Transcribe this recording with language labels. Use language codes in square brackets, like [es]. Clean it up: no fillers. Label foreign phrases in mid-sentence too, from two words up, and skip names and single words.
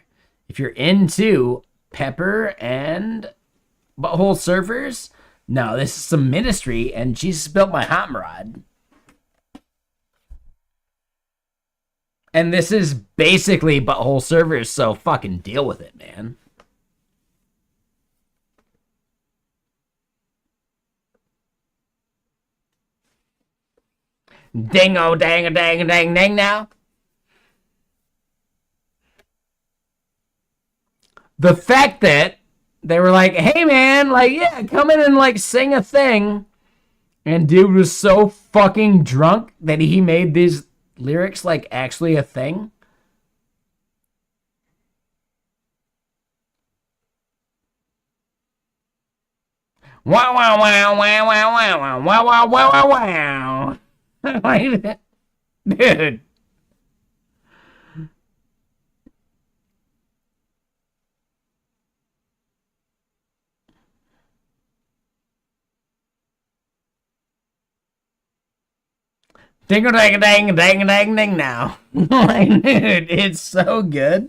[en] If you're into Pepper and butthole surfers, no, this is some ministry, and Jesus built my hot rod. And this is basically butthole surfers, so fucking deal with it, man. Dingo dang a dang a dang dang now. The fact that they were like, hey man, like, yeah, come in and like sing a thing. And dude was so fucking drunk that he made these lyrics like actually a thing. Wow, wow, wow, wow, wow, wow, wow, wow, wow, wow, wow. Dude. Ding a dang a dang a dang a dang ding now. Like, dude, it's so good.